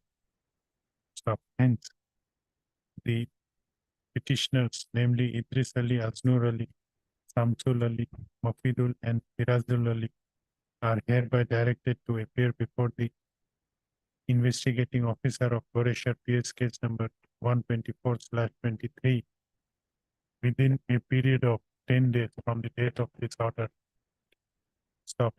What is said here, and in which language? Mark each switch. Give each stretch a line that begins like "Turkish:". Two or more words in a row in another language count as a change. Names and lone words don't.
English: So hence, the petitioners, namely Idris Ali, Aznur Ali, Samsul Ali, Mafidul, and Firazul Ali, are hereby directed to appear before the investigating officer of Goresh PS case number 124/23 within a period of 10 days from the date of this order. Stop.